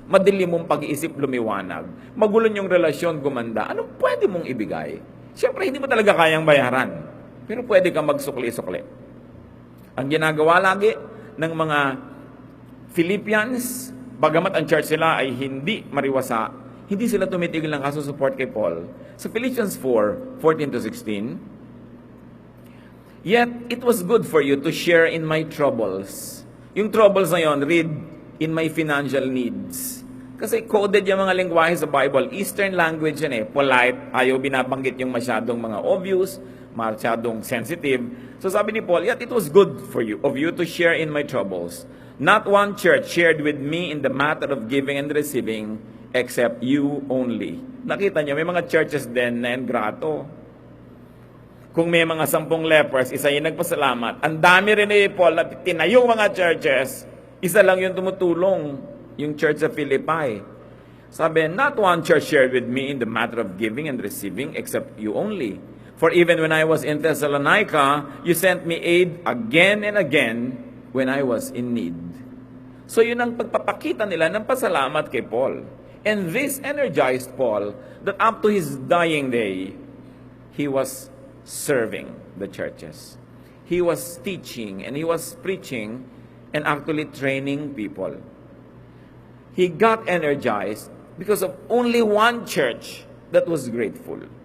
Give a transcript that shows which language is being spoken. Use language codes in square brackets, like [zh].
[tl] Madilim mong pag-iisip lumiwanag, magulo yung relasyon gumanda, anong pwede mong ibigay? Siyempre, hindi mo talaga kayang bayaran. Pero pwede kang magsukli-sukli. Ang ginagawa lagi ng mga Philippians, bagamat ang church sila ay hindi mariwasa, hindi sila tumitigil ng kasusuport kay Paul. [en] Sa Philippians 4:14-16, "Yet it was good for you to share in my troubles." [tl] Yung troubles na yon, read, [en] "in my financial needs." [tl] Kasi coded yung mga lingwahe sa Bible. Eastern language yan eh. Polite. Ayaw binabanggit yung masyadong mga obvious, masyadong sensitive. So sabi ni Paul, [en] "Yet it was good for you, of you to share in my troubles. Not one church shared with me in the matter of giving and receiving, except you only." [tl] Nakita niyo, may mga churches din na ingrato. Kung may mga 10 lepers, isa yung nagpasalamat. Ang dami rin ni Paul na tinayong mga churches, isa lang yung tumutulong, yung church sa Philippi. [en] Sabi, "Not one church shared with me in the matter of giving and receiving, except you only. For even when I was in Thessalonica, you sent me aid again and again when I was in need." [tl] So yun ang pagpapakita nila ng pasalamat kay Paul. [en] And this energized Paul that up to his dying day, he was serving the churches. He was teaching and he was preaching and actually training people. He got energized because of only one church that was grateful.